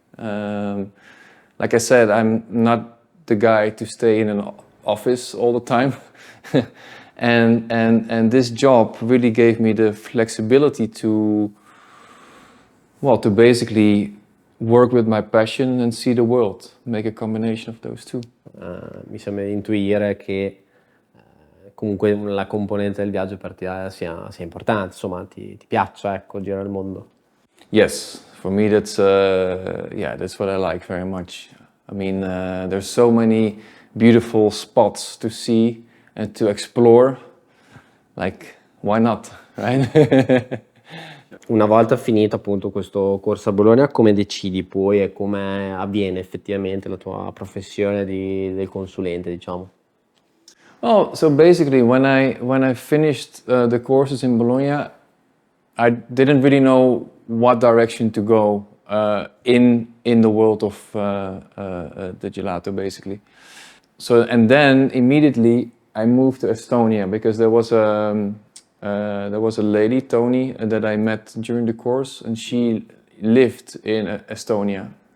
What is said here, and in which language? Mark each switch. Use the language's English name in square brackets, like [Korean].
[English] Like I said, I'm not the guy to stay in an office all the time. and this job really gave me the flexibility to basically work with my passion and see the world, make a combination of those two. [Italian] Mi sembra di intuire che comunque la componente del viaggio per te sia importante, insomma, ti piaccia, ecco, girare il mondo. [English] Yes, for me that's what I like very much. I mean, there's so many beautiful spots to see and to explore. Like, why not, right? [Italian] Una volta finito appunto questo corso a Bologna, come decidi poi e come avviene effettivamente la tua professione del consulente, diciamo? [English] Oh, so basically, when I finished the courses in Bologna, I didn't really know what direction to go in the world of the gelato, basically. So, and then immediately I moved to Estonia because there was a lady, Tony, that I met during the course, and she lived in Estonia.